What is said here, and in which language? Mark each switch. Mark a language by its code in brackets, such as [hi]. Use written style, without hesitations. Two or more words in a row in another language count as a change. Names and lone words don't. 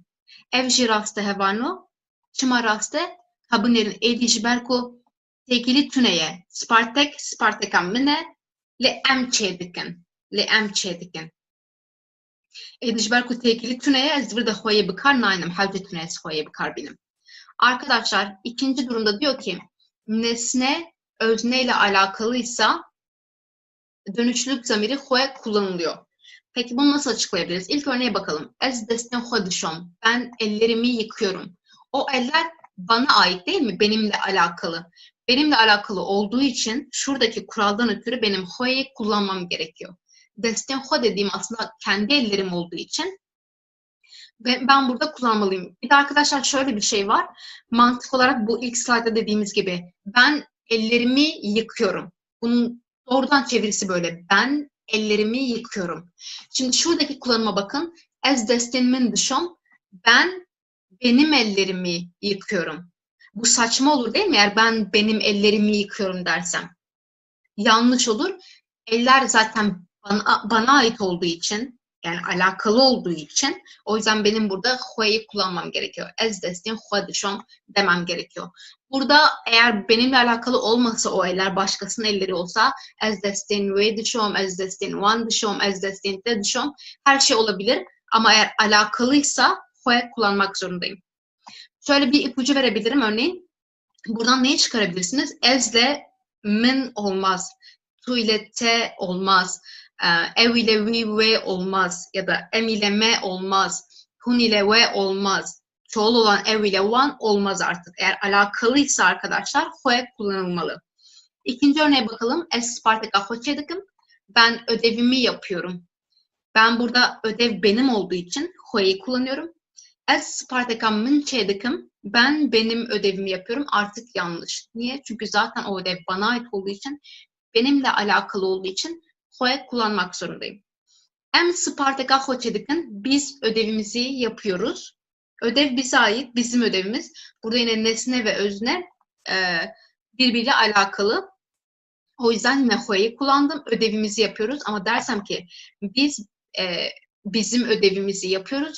[ku] Ev jî rast e hevano. Çima rast e? Kabinêrin êdî ji ber ku têkilî tune ye. Sparteka min e, lê em çê dikin. Êdî ji ber ku têkilî tune ye, ez virde xweyê bikar nayînim. Hewce tune ez xweyê bikarbînim. [tr] Arkadaşlar ikinci durumda diyor ki nesne özneyle alakalıysa dönüşlülük zamiri xwe kullanılıyor. Peki bunu nasıl açıklayabiliriz? İlk örneğe bakalım. [ku] Ez destên xwe dişom. [tr] Ben ellerimi yıkıyorum. O eller bana ait değil mi? Benimle alakalı. Benimle alakalı olduğu için şuradaki kuraldan ötürü benim xwe'yi kullanmam gerekiyor. [ku] Destên xwe [tr] dediğim aslında kendi ellerim olduğu için ben burada kullanmalıyım. Bir de arkadaşlar şöyle bir şey var. Mantık olarak bu ilk slaytta dediğimiz gibi ben ellerimi yıkıyorum. Bunun doğrudan çevirisi böyle. Ben ellerimi yıkıyorum. Şimdi şuradaki kullanıma bakın. [ku] Ez destên min dişom. [tr] Ben benim ellerimi yıkıyorum. Bu saçma olur değil mi? Eğer ben benim ellerimi yıkıyorum dersem. Yanlış olur. Eller zaten bana ait olduğu için, yani alakalı olduğu için, o yüzden benim burada xwe'yi kullanmam gerekiyor. [ku] Ez destên xwe dişom [tr] demem gerekiyor. Burada eğer benimle alakalı olmasa o eller başkasının elleri olsa [ku] ez destên wê dişom, ez destên wan dişom, ez destên te dişom [tr] her şey olabilir. Ama eğer alakalıysa xwe kullanmak zorundayım. Şöyle bir ipucu verebilirim örneğin. Buradan neyi çıkarabilirsiniz? Ezle min olmaz. Tu ile te olmaz. Ev ile vi ve olmaz. Ya da em ile me olmaz. Hun ile ve olmaz. Çoğul olan ev ile wan olmaz artık. Eğer alakalıysa arkadaşlar xwe kullanılmalı. İkinci örneğe bakalım. [ku] Ez Spartaka xwe çê dikim. [tr] Ben ödevimi yapıyorum. Ben burada ödev benim olduğu için xwe'yi kullanıyorum. [ku] Ez Spartaka min çê dikim. [tr] Ben benim ödevimi yapıyorum. Artık yanlış. Niye? Çünkü zaten o ödev bana ait olduğu için, benimle alakalı olduğu için xwe kullanmak zorundayım. [ku] Em Spartaka xwe çê dikin. [tr] Biz ödevimizi yapıyoruz. Ödev bize ait, bizim ödevimiz. Burada yine nesne ve özne birbiriyle alakalı. O yüzden yine xwe'yi kullandım. Ödevimizi yapıyoruz. Ama dersem ki biz bizim ödevimizi yapıyoruz.